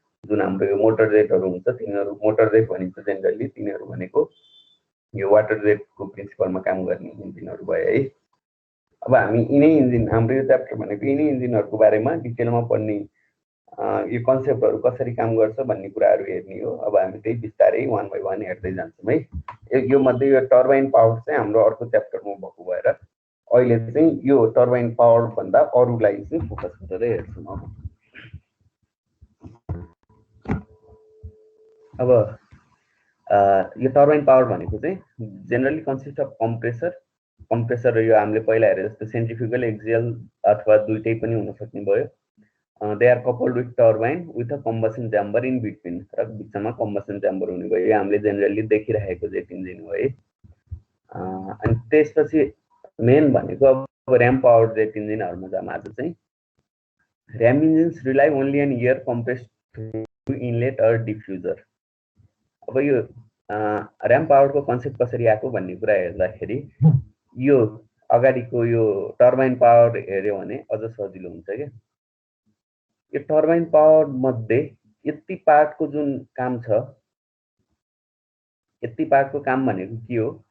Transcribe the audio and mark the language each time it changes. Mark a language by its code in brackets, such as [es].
[ne] जुन हाम्रो यो मोटर जेटहरू हुन्छ तिनीहरू मोटर जेट भनिन्छ जेनरली, तिनीहरू भनेको यो वाटर जेटको प्रिन्सिपलमा काम गर्ने इन्जिनहरू भयो है। अब हामी यिनै इन्जिन, हाम्रो यो च्याप्टर भनेको यिनै इन्जिनहरूको बारेमा डिटेलमा पढ्ने, यो कन्सेप्टहरू कसरी काम गर्छ भन्ने कुराहरू हेर्ने हो। अब हामी त्यही बिस्तारै वान बाई वान हेर्दै जान्छौँ है। यो मध्ये यो टर्बाइन पावर चाहिँ हाम्रो अर्को च्याप्टरमा भएको भएर अहिले चाहिँ यो टर्बाइन पावर भन्दा अरूलाई चाहिँ फोकस गरेर हेर्छौँ। अब यो टर्बाइन पावर भनेको चाहिँ [en] generally consist of compressor [ne] यो हामीले पहिला हेरे जस्तो सेन्ट्रिफ्युगल, एक्सियल अथवा दुईटै पनि हुन सक्ने भयो। [en] they are coupled with turbine with a combustion chamber in between, [ne] र बिचमा कम्बसन च्याम्बर हुने भयो। यो हामीले जेनरली देखिरहेको जेट इन्जिन हो है। अनि त्यसपछि मेन भनेको अब ऱ्याम पावर जेट इन्जिनहरूमा जाम। आज चाहिँ [en] Ram engines rely only an air compressed through inlet or diffuser. [ne] अब यो ऱ्याम पावरको कन्सेप्ट कसरी आएको भन्ने कुरा हेर्दाखेरि यो अगाडिको यो टर्बाइन पावर हेऱ्यो भने अझ सजिलो हुन्छ क्या। यो टर्बाइन पावर मध्ये यति पार्टको जुन काम छ, यति पार्टको काम भनेको के हो?